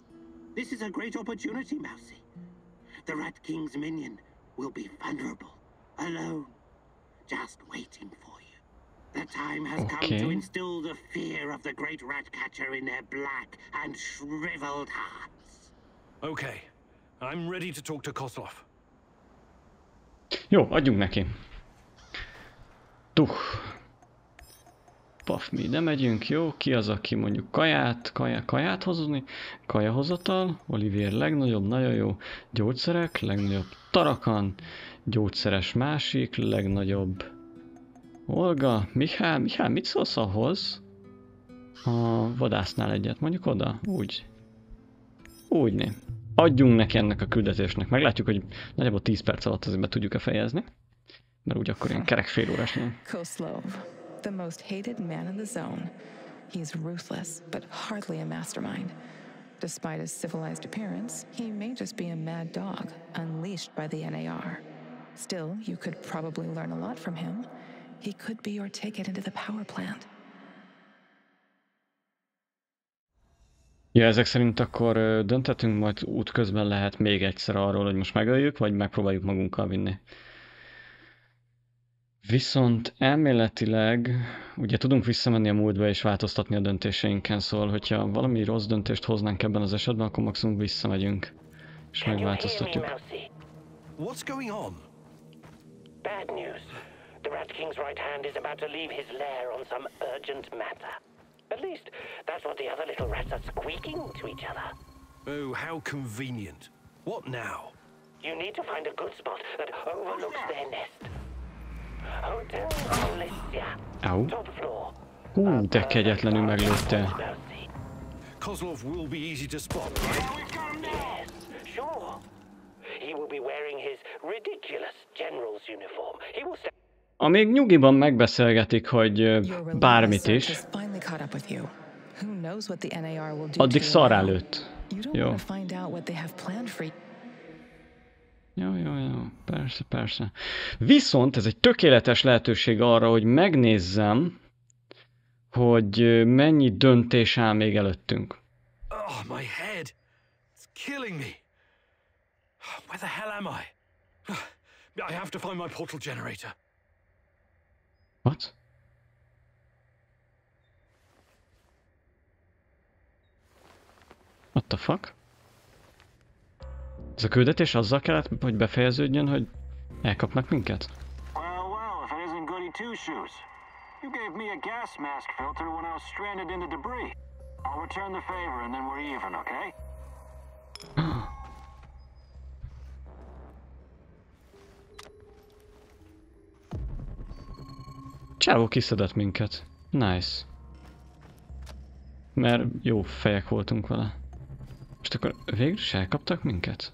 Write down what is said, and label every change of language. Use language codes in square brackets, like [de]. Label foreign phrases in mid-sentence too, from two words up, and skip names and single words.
[en] This is a great opportunity, mousy. The Rat King's minion will be vulnerable, alone, just waiting for you. The time has come to instill the fear of the great rat catcher in their black and shriveled hearts. Okay, I'm ready to talk to Kozlov. [hu] Jó, adjunk neki. Paf, mi ide megyünk, jó? Ki az, aki mondjuk kaját hozni? Kajahozatal, Olivier legnagyobb, nagyon jó. Gyógyszerek, legnagyobb Tarakan, gyógyszeres másik, legnagyobb Olga, Mihály, mit szólsz ahhoz? A vadásznál egyet, mondjuk oda, úgyné. Adjunk neki ennek a küldetésnek, meglátjuk, hogy nagyjából 10 perc alatt azért be tudjuk-e fejezni. Mert úgy akkor ilyen kerek fél órás nem. [en] Kozlov, the most hated man in the zone. He's ruthless, but hardly a mastermind. Despite his civilized appearance, he may just be a mad dog, unleashed by the NAR. Still, you could probably learn a lot from him. He could be your ticket into the power plant. [hu] Ja, ezek szerint akkor döntetünk, majd útközben lehet még egyszer arról, hogy most megöljük, vagy megpróbáljuk magunkkal vinni. Viszont elméletileg ugye tudunk visszamenni a múltba és változtatni a döntéseinken, szóval hogyha valami rossz döntést hoznánk ebben az esetben, akkor maximum visszamegyünk és megváltoztatjuk. [en] What's going on? Bad news. The Rat King's right hand is about to leave his lair on some urgent matter. At least, that's what the other little rats are squeaking to each other. Oh, how convenient. What now? You need to find a good spot that overlooks their nest. Hotel Alicia. Au. Top floor. [hu] De kegyetlenül meglőtte. [en] Kozlov will be easy to spot, right? Yes, sure. He will be wearing his ridiculous general's uniform. He will stay. [hu] Amíg nyugiban megbeszélgetik, hogy bármit is, addig szarrá lőtt. Jó. Jó, persze. Viszont ez egy tökéletes lehetőség arra, hogy megnézzem, hogy mennyi döntés áll még előttünk. [en] Oh, my head. It's killing me. Where the hell am I? I have to find my portal generator. What? What the fuck? [hu] Ez a küldetés azzal kellett, hogy befejeződjön, hogy elkapnak minket? [en] Well, if it isn't goody two-shoes. You gave me a gas mask filter when I was stranded in the debris. I'll return the favor and then we're even, okay? [hu] Csávó kiszedett minket. Nice. Mert jó fejek voltunk vele. Most akkor végül is elkaptak minket?